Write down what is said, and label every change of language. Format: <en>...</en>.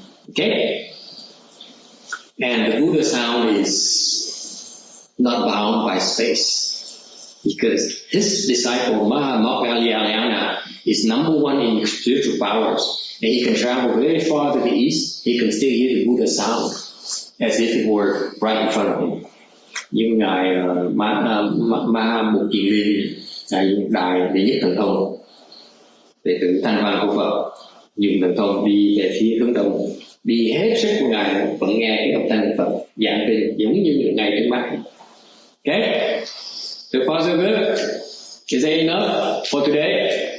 <en>Okay. And the Buddha sound is not bound by space, because his disciple Maha Moggallana is number one in spiritual powers, and he can travel very far to the east. He can still hear the Buddha sound as if it were right in front of him.</en> <vi>Như ngài Maha Moggallana, ngài đại đệ nhất thần thông, đệ tử thanh văn của Phật, dùng thần thông đi về phía hướng đông, đi hết sức của ngài vẫn nghe cái âm thanh Phật giảng kinh giống như những ngày trước mắt.</vi> <en>Okay, so far so good. Is that enough for today?</en>